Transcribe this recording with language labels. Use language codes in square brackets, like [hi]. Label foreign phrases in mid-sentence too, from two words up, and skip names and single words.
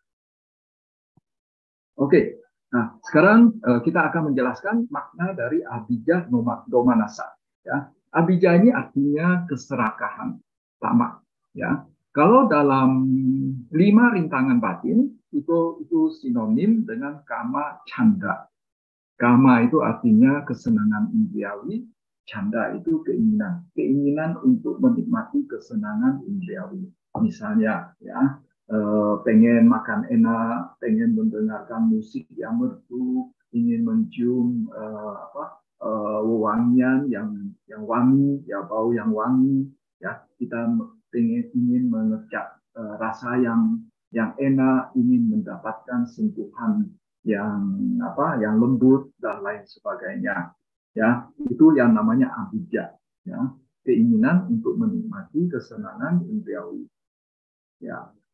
[id] Oke, nah sekarang kita akan menjelaskan makna dari [pi] Avijja Domanassa, [id] ya. Avijja ini artinya keserakahan, tamak, ya. Kalau dalam 5 rintangan batin itu sinonim dengan [pi] kama canda. [id] Kama itu artinya kesenangan indriawi, canda itu keinginan untuk menikmati kesenangan indriawi. Misalnya, ya, pengen makan enak, pengen mendengarkan musik yang merdu, ingin mencium wewangian yang wangi, ya, bau yang wangi, ya, kita ingin mengecap rasa yang enak, ingin mendapatkan sentuhan yang lembut dan lain sebagainya, ya, itu yang namanya avijja, ya, keinginan untuk menikmati kesenangan indriawi, ya.